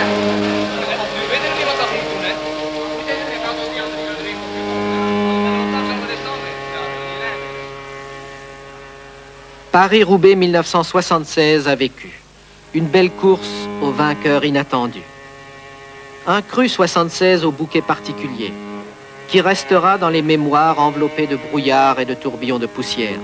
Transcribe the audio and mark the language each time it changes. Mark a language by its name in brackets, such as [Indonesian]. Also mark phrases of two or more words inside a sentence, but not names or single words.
[Dutch] Nu weet er niemand dat moet doen, hè? [French] Paris-Roubaix 1976 a vécu. Une belle course au vainqueur inattendu. Un cru 76 au bouquet particulier, qui restera dans les mémoires enveloppées de brouillard et de tourbillons de poussière.